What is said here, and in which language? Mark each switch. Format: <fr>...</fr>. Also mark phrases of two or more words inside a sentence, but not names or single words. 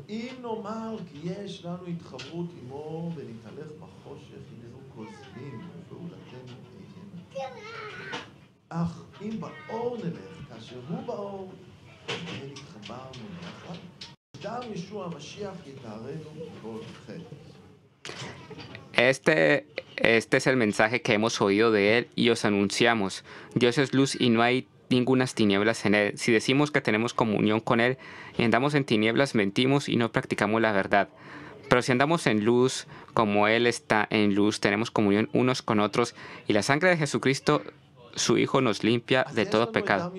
<he>אם נאמר כי יש לנו התחברות עמו ונתהלך בחושך, הננו כוזבים ופעולתנו תהיינה. אך אם באור נלך, כאשר הוא באור, והן התחברנו יחד, דם ישוע המשיח יטהרנו מכל חטא.</he> <es>Este es el mensaje que hemos oído de Él y os anunciamos. Dios es luz y no hay ningunas tinieblas en Él. Si decimos que tenemos comunión con Él y andamos en tinieblas, mentimos y no practicamos la verdad. Pero si andamos en luz, como Él está en luz, tenemos comunión unos con otros y la sangre de Jesucristo, su Hijo, nos limpia de todo pecado.</es>